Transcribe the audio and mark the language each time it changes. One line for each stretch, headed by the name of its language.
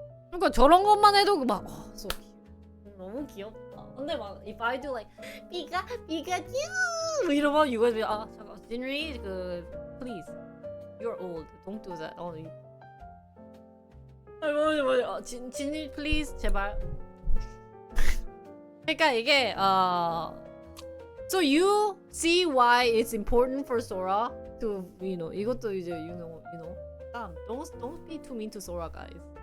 Korean: 그러니까 저런 것만 해도 막
English: so cute.
Korean: 너무 귀엽다. 근데 막
English: if I do like 피카츄
Korean: 뭐 이러면
English: you guys be
Korean: 잠깐
English: 진리 please you're old don't do that.
Korean: 맞아 진리 please 제발. 그러니까 이게
English: so you see why it's important for Sora to
Korean: 이것도 이제
English: you know don't be too mean to Sora guys.